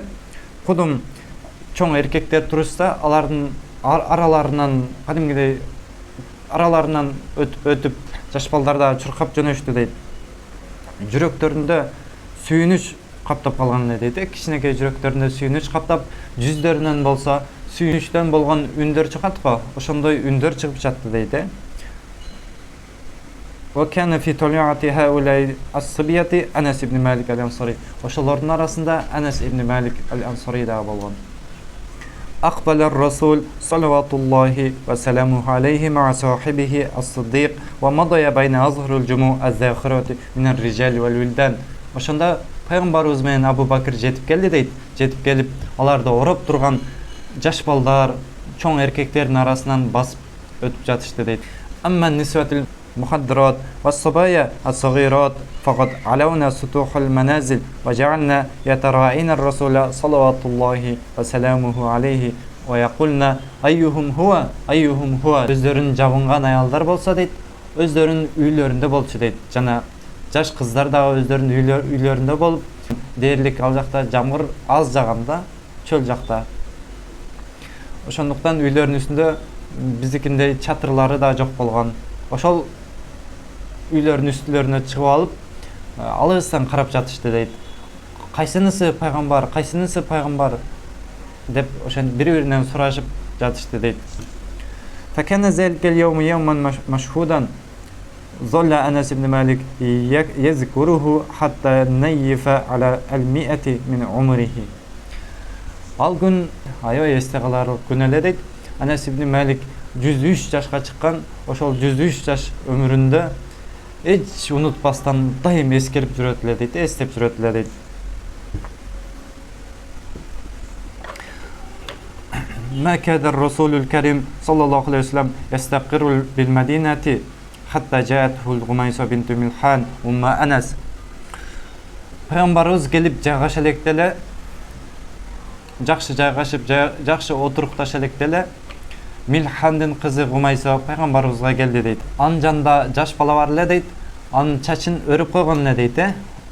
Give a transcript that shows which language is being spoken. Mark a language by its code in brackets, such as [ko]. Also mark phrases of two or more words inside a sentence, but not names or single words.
[ky] Кудум чоң эркектер турушса, алардын араларынан өтүп жаш балдар дагы чуркап жөнөштү дейт. Жүрөктөрүндө сүйүнүч каптап калган эле дейт. Кичинекей жүрөктөрүндө сүйүнүч каптап, жүздөрүнөн болсо сүйүнүчтөн болгон үндөр чыгат го, ошондой үндөр чыгып жатты дейт. [ar] وكان في طليعة هؤلاء الصبية أنس بن مالك الأنصاري. [ky] ошолордун арасында Анас ибн Малик al-Ansari да болгон. [ar] أقبل الرسول صلوات الله وسلامه عليه مع صاحبه الصديق ومضى بين أظهر الجموع الزاخرة من الرجال والولدان. [ky] Ошондо пайгамбарыбыз менен Абу Бакыр жетип келди дейт. Жетип келип, аларды ороп турган жаш балдар, чоң эркектердин арасынан басып өтүп жатышты дейт. [ar] أما نسوة المخدرات وصبايا الصغيرات فقد علون سطوح المنازل وجعلن يتراءين الرسول صلى الله وسلامه عليه ويقلن أيهم هو. [ky] Өздөрүнүн жабынган аялдар болсо дейт, өздөрүнүн үйлөрүндө болчу дейт. Жана жаш кыздар дагы өздөрүнүн үйлөрүндө болуп, дээрлик ал жакта жамгыр аз жаганда, чөл жакта. Ошондуктан үйлөрүнүн үстүндө биздикиндей чатырлары да жок болгон. Ошол үйлөрүнүн үстүлөрүнө чыгып алып, алыстан карап жатышты дейт. Кайсынысы пайгамбар деп ошентип бири-биринен сурашып жатышты дейт. [ar] فكان ذلك اليوم يوما مشهودا ظل أنس بن مالك يذكره حتى نيف على 100 من عمره. [ky] Ал күн аябай эсте каларлык күн эле дейт. Анас ибн Малик 103 жашка чыккан, ошол 103 жаш өмүрүндө эч унутпастан дайым эскерип жүрөт эле дейт, эстеп жүрөт эле дейт. [ar] ما كاد الرسول الكريم صلى الله عليه وسلم يستقر بالمدينة حتى جاءته الغميسة بنت ملحان أم أنس. [ky] Пайгамбарыбыз келип жайгаша электе эле, жакшы жайгашып, жакшы отурукташа электе эле Милхандын кызы Гумайса пайгамбарыбызга келди дейт. Анын жанында жаш бала бар эле дейт. Анын чачын өрүп койгон эле дейт.